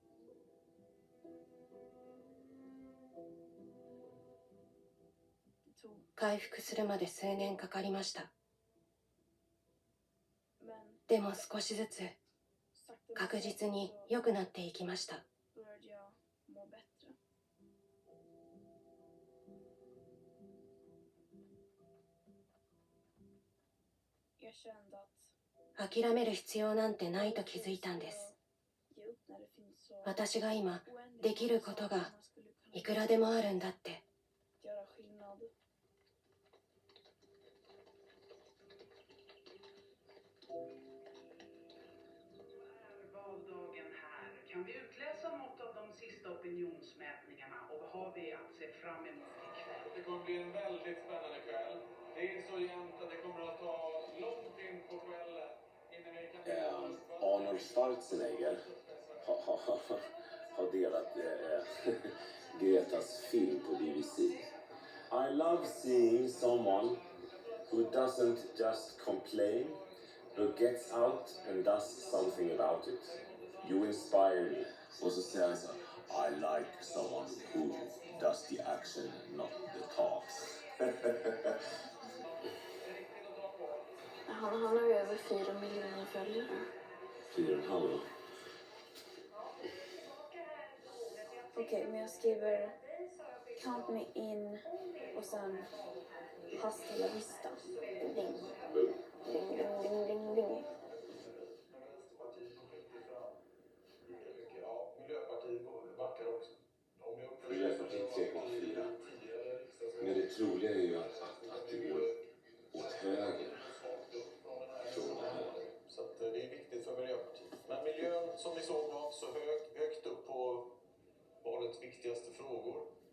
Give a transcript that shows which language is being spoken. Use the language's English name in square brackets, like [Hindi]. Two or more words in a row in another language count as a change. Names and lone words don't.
[Japanese] 回復するまで数年かかりました。でも少しずつ確実に良くなっていきました。 [Swedish] började jag må bättre. Jag kände att [Japanese] 諦める必要なんてないと気づいたんです。 [Swedish] ge upp när det finns så [Japanese] 私が今 [Swedish] oändligt [Japanese] できることが [Swedish] man skulle kunna [Japanese] いくらでもあるんだって。 [Swedish] göra skillnad. Valdagen här. Kan vi utläsa något av de sista opinionsmätningarna och vad har vi att se fram emot ikväll? Det kommer bli en väldigt spännande kväll. Det är så jämnt att det kommer att ta långt in på kvällen innan vi kan... Arnold Schwarzenegger har delat Gretas film på BBC. [English] I love seeing someone who doesn't just complain but gets out and does something about it. You inspire me. [Swedish] Och så säger han så [English] I like someone who does the action, not the talks. [Swedish] Han har över 4 miljoner följare. 4,5. Okej, men jag skriver [English] count me in [Swedish] och sen [Spanish] hasta la vista. [Swedish] Ding. Ding, ding, ding, ding, ding. Ja, Miljöpartiet backar också. Miljöpartiet 3,4. Men det troliga är ju att det går åt höger från det här. Så att det är viktigt för Miljöpartiet. Men miljön som vi såg var inte så högt upp på valets viktigaste frågor.